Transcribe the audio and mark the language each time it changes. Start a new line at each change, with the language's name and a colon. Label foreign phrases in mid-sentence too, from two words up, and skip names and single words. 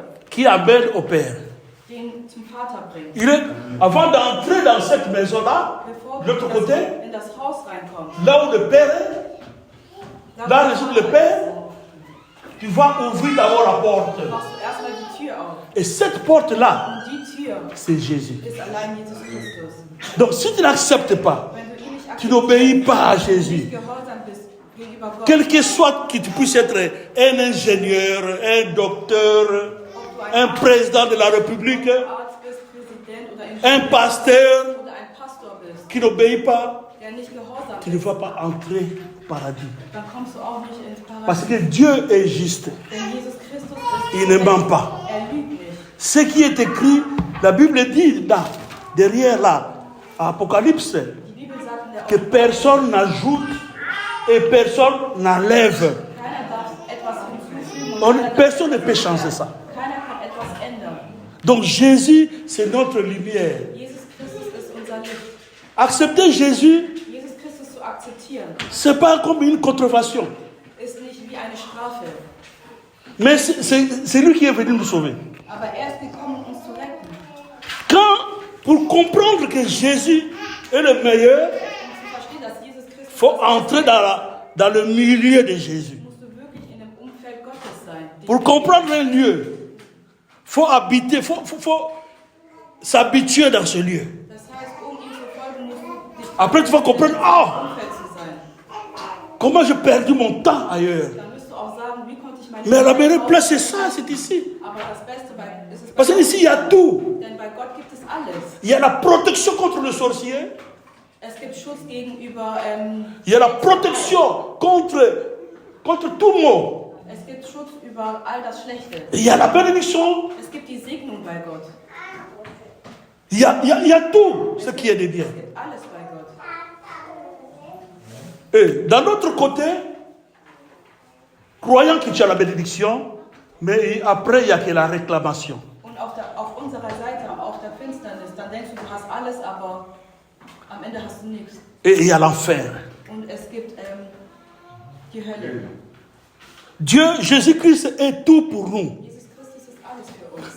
French: qui amène au Père.
German: den zum Vater bringt.
French: Il est, avant d'entrer dans cette maison-là,
German: Bevor
French: de l'autre du côté,
German: in das Haus reinkommst,
French: là où le Père est,
German: da
French: là
German: wo
French: réside
German: der
French: le
German: Vater
French: Père,
German: ist,
French: tu vas ouvrir d'abord la porte.
German: machst du erstmal die Tür auf.
French: Et cette porte-là,
German: Und die Tür
French: c'est Jésus.
German: ist allein Jesus Christus.
French: Donc si tu n'acceptes pas,
German: Wenn du ihn nicht
French: tu n'obéis pas à
German: nicht
French: Jésus,
German: gehorsam bist gegenüber Gott,
French: quel que soit que tu puisses être un ingénieur, un docteur,
German: ob du
French: un président de la République,
German: Arzt bist, Präsident oder Ingenieur
French: un pasteur
German: oder ein Pastor bist,
French: qui n'obéit pas,
German: der nicht gehorsam
French: tu ne
German: ist,
French: vas pas entrer au paradis.
German: dann kommst du auch nicht ins
French: Parce
German: Paradies.
French: que Dieu est juste.
German: Denn Jesus Christus ist
French: Il ne ment pas.
German: Er lügt nicht.
French: Ce qui est écrit, la Bible dit là, derrière là, à Apocalypse,
German: Die Bibel sagt in der
French: que personne n'ajoute et personne n'enlève.
German: keiner darf etwas hinzufügen und keiner
French: Personne ne peut changer ça.
German: kann etwas ändern.
French: Donc Jésus, c'est notre lumière.
German: Jesus Christus ist unser Licht.
French: Accepter Jésus,
German: Jesus Christus zu akzeptieren,
French: c'est pas comme une contrefaçon.
German: ist nicht wie eine Strafe.
French: Mais c'est lui qui est venu nous sauver.
German: Aber er ist gekommen, uns zu retten.
French: Pour comprendre que Jésus est le meilleur,
German: Um zu verstehen, dass Jesus Christus
French: il faut
German: das
French: entrer
German: ist,
French: dans le milieu de Jésus.
German: musst du wirklich in dem Umfeld Gottes sein.
French: Pour comprendre un lieu, il faut habiter, faut s'habituer dans ce lieu.
German: Das heißt, um ihm zu folgen, musst du dich
French: Après, tu vas comprendre,
German: im ah, Umfeld zu sein.
French: comment j'ai perdu mon temps ailleurs.
German: Dann wirst du auch sagen, wie konnte ich meine
French: Mais la meilleure
German: Zeit
French: place, c'est
German: aufwenden?
French: ça, c'est ici.
German: Aber das Beste ist es bei
French: Parce
German: Gott.
French: qu'ici, il y a tout.
German: Denn bei Gott gibt es alles.
French: Il y a la protection contre le sorcier.
German: Es gibt Schutz gegenüber,
French: Il y a la protection contre tout mot.
German: es gibt Schutz über all das Schlechte.
French: Il y a la bénédiction.
German: Es gibt die Segnung bei Gott.
French: Il y a tout ce qui est de bien.
German: Es gibt alles bei Gott.
French: Et d'un autre côté, croyant que tu as la bénédiction, mais après, il n'y a que la réclamation.
German: Und auf unserer Seite, auf der Finsternis, dann denkst du, du hast alles, aber am Ende hast du nichts.
French: Et il y a l'enfer.
German: Und es gibt die Hölle.
French: Dieu, Jésus-Christ est tout pour nous.
German: Jesus Christus ist alles für uns.